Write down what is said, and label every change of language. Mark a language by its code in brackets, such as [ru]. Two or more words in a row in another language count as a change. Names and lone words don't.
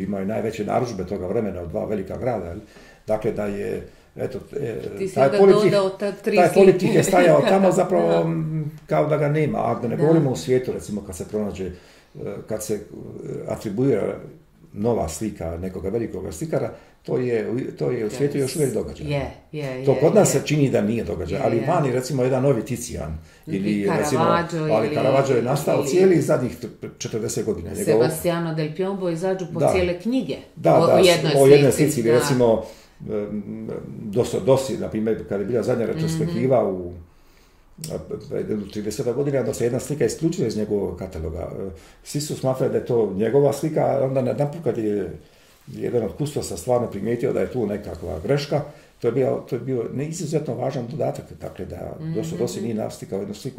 [hr] Imaju najveće narudžbe toga vremena u 2 velika grada. Dakle, da je taj politik je stajao tamo zapravo kao da ga nema, a da ne govorimo u svijetu, recimo kad se pronađe, kad se atribuira nova slika nekoga velikog slikara, to je u svijetu još uvijek događaj. To kod nas se čini da nije događaj, ali vani recimo jedan novi Ticijan ili Caravaggio je nastao cijeli zadnjih 40 godina. Sebastiano del Piombo izađu po cijele knjige o jednoj slici. Recimo Dosi, na primjer, kada je bila zadnja retrospektiva u 30 godina, da se jedna slika isključila iz njegovog kataloga. Svi su smatrali da je to njegova slika, a onda najedanput kad je jedan od kustosa stvarno primijetio da je tu nekakva greška, to je bio izuzetno važan dodatak, dakle da Dosi nije naslikao jednu sliku.